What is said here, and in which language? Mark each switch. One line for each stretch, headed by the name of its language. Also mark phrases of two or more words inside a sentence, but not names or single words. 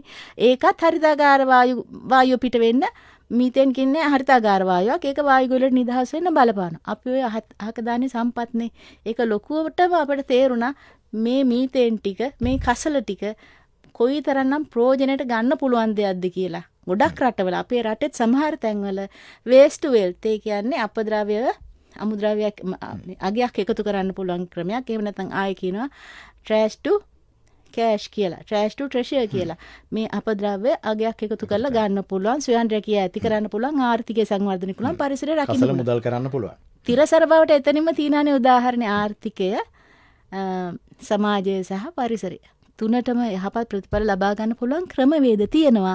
Sinhala: ඒකත් හරිතාගාර වායුව පිට වෙන්න මීතේන් කියන්නේ හරිතාගාර වායුවක්. ඒක වායු වලට නිදහස් වෙන්න බලපානවා. අපි ඔය අහක දාන්නේ සම්පත්නේ. ඒක ලොකුවටම අපිට තේරුණා මේ මීතේන් ටික මේ කසල ටික කොයිතරම්නම් ප්‍රයෝජනයට ගන්න පුළුවන් දෙයක්ද කියලා. ගොඩක් රටවල අපේ රටෙත් සමහර තැන්වල
English: waste to wealth
Sinhala: ඒ කියන්නේ අපද්‍රව්‍ය අමුද්‍රව්‍යයක් අගයක් එකතු කරන්න පුළුවන් ක්‍රමයක්. එහෙම නැත්නම් ආයෙ කියනවා
English: trash to cash
Sinhala: කියලා.
English: trash to treasure කියලා.
Sinhala: මේ අපද්‍රව්‍ය අගයක් එකතු කරලා ගන්න පුළුවන් ස්වයං රැකියාව ඇති කරන්න පුළුවන් ආර්ථිකය සංවර්ධනය පුළුවන් පරිසරය රකින්න පුළුවන්. මුදල් කරන්න පුළුවන්. තිරසර බවට එතනින්ම තියෙනනේ උදාහරණේ ආර්ථිකය සමාජය සහ පරිසරය. තුනටම යහපත් ප්‍රතිඵල ලබා ගන්න පුළුවන් ක්‍රමවේද තියෙනවා.